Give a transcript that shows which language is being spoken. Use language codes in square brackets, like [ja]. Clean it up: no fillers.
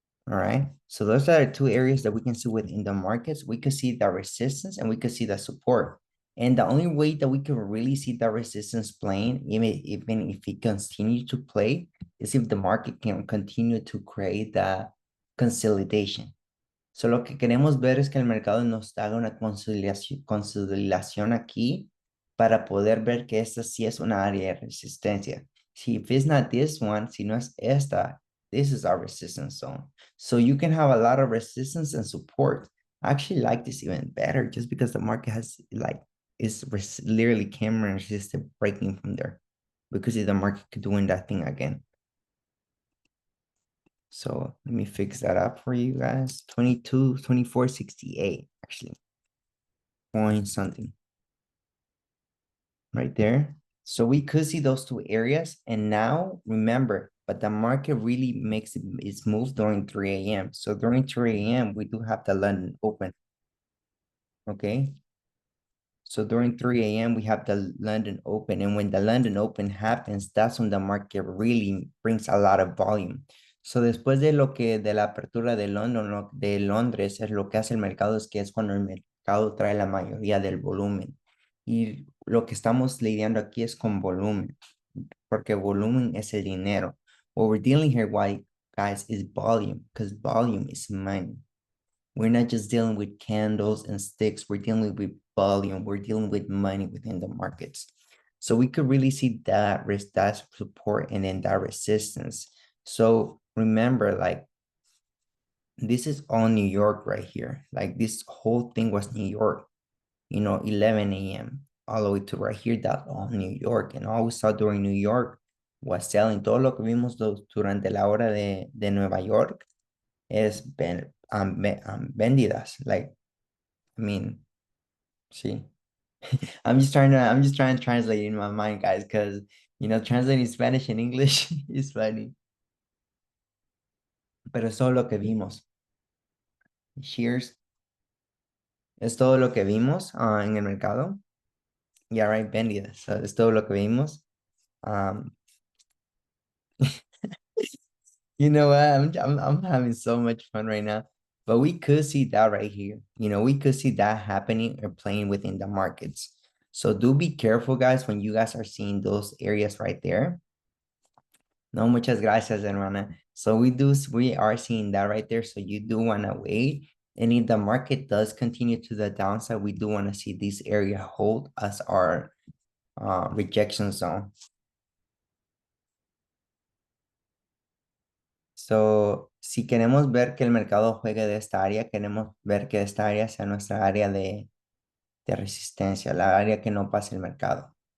[en] All right, so those are the two areas that we can see within the markets. We could see the resistance and we could see the support. And the only way that we can really see the resistance playing, even if it continues to play, is if the market can continue to create the consolidation. [es] So lo que queremos ver es que el mercado nos haga una consolidación aquí para poder ver que esta sí es una área de resistencia. [en] If it's not this one, [es] si no es esta, [en] this is our resistance zone. So you can have a lot of resistance and support. I actually like this even better just because the market has literally camera resistant breaking from there because the market doing that thing again. So let me fix that up for you guys. 2468 actually. Point something. Right there. So we could see those two areas. And now remember, but the market really makes its move during 3 a.m. So during 3 a.m., we do have the London open. Okay. So during 3 a.m., we have the London open. And when the London open happens, that's when the market really brings a lot of volume. [es] So después de la apertura de de Londres, es lo que hace el mercado es que es cuando el mercado trae la mayoría del volumen. Y lo que estamos lidiando aquí es con volumen, porque volumen es el dinero. [en] What we're dealing here, guys, is volume, because volume is money. We're not just dealing with candles and sticks. We're dealing with volume. We're dealing with money within the markets. So we could really see that support and then that resistance. So remember, like, this is all New York right here. Like this whole thing was New York, 11 a.m. all the way to right here, that's all New York. And all we saw during New York was selling. [es] Todo lo que vimos durante la hora de Nueva York es vendidas. [en] Like, I mean, see, I'm just trying to translate in my mind, guys, because translating Spanish and English is funny. [es] Pero eso es lo que vimos. [en] shares. [es] Es todo lo que vimos en el mercado. [en] Yeah, right, vendidas. So, [es] es todo lo que vimos. [en] Um, you know what? I'm having so much fun right now. But we could see that right here. We could see that happening or playing within the markets. So do be careful, guys, when you guys are seeing those areas right there. [es] No, muchas gracias, hermana. [en] So we are seeing that right there. So you do want to wait. And if the market does continue to the downside, we do want to see this area hold as our rejection zone. [es] So, si queremos ver que el mercado juegue de esta área, queremos ver que esta área sea nuestra área de resistencia, la área que no pase el mercado.